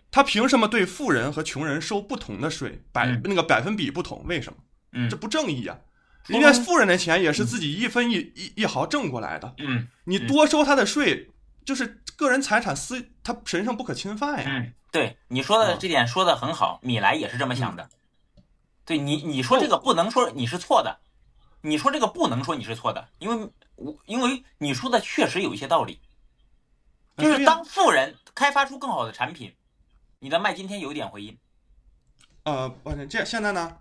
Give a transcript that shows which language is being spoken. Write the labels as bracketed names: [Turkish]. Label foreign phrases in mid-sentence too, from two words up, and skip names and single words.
[Chinese] 他憑什麼對富人和窮人收不同的稅？那個百分比不同，為什麼？這不正義啊！人家富人的錢也是自己一分一毫掙過來的。你多收他的稅，就是個人財產他神聖不可侵犯呀。對，你說的這點說的很好，米萊也是這麼想的。對，你說這個不能說你是錯的，你說這個不能說你是錯的，因為你說的確實有一些道理。就是當富人開發出更好的產品，你的麥今天有一點回音。這現在呢